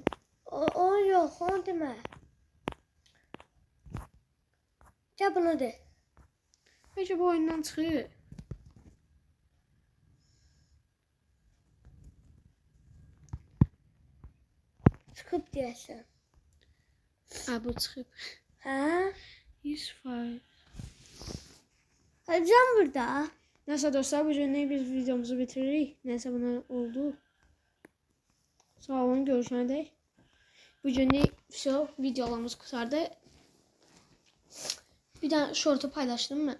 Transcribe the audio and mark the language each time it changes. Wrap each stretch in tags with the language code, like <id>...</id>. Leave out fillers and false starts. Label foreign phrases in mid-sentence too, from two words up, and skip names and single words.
<tr>O yok,</tr> <az>onu demə. Gəl bunu de. Bəlkə bu oyundan çıxır. Çıxıb deyəsən. Bu çıxıb. Hə? 100%.</az> <tr>Hadi can burada.</tr> <az>Neyse dostlar, bu günlük biz videomuzu bitiririk.</az> <tr>Neyse buna oldu. Sağ olun, görüşene dek. Bu günlük videolarımız kurtardı. Bir tane short'u paylaştım mı?</tr>